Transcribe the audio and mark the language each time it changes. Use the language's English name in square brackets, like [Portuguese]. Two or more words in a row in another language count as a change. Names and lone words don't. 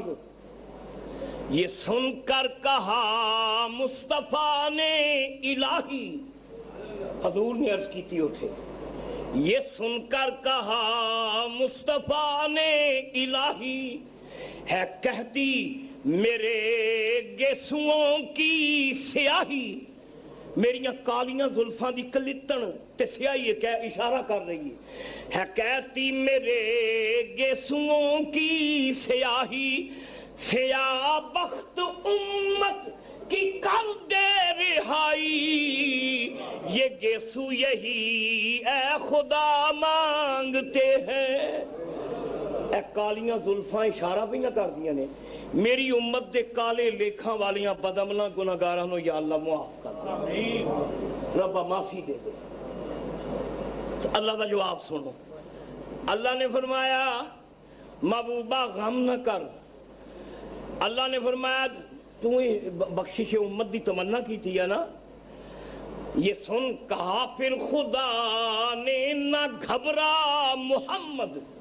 [Urdu] یہ سن کر کہا مصطفیٰ نے الہی, حضور نے عرض کی تھی اٹھے, یہ سن کر کہا مصطفیٰ نے الہی ہے کہتی میرے گیسوؤں کی سیاہی. [Punjabi] میریاں کالیاں زلفاں دی کلتن تے سیاہی ہے اشارہ کر رہی ہے [Urdu] کہتی میرے گیسوؤں کی سیاہی. سیاہ بخت امت کی کر دے رہائی, یہ گیسو یہی اے خدا مانگتے ہیں. [Punjabi] اے کالیاں زلفاں اشارہ بھی نہ کر دیا نے میری امت دے کالے لیکھاں والیاں بدعملاں گناہگاراں نو یا اللہ معاف کر دے, ربا معافی دے دے. [Urdu] اللہ کا جواب سنو. اللہ نے فرمایا محبوبہ غم نہ کر. اللہ نے فرمایا تو بخشش امت دی تمنا کی تھی نا, یہ سن کہا پھر خدا نے نہ گھبرا محمد.